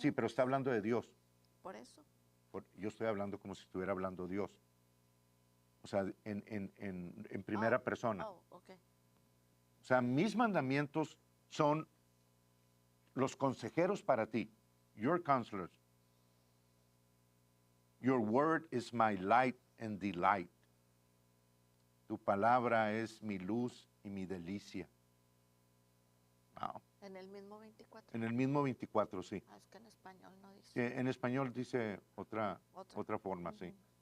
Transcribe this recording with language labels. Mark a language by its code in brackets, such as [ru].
[es] Sí, pero está hablando de Dios. Por eso. Yo estoy hablando como si estuviera hablando Dios. O sea, en primera persona. Okay. O sea, mis mandamientos son los consejeros para ti. [en] Your counselors. Your word is my light and delight. [es] Tu palabra es mi luz y mi delicia. Wow. En el mismo 24. En el mismo 24, sí. Es que en español no dice. En español dice otra forma, sí.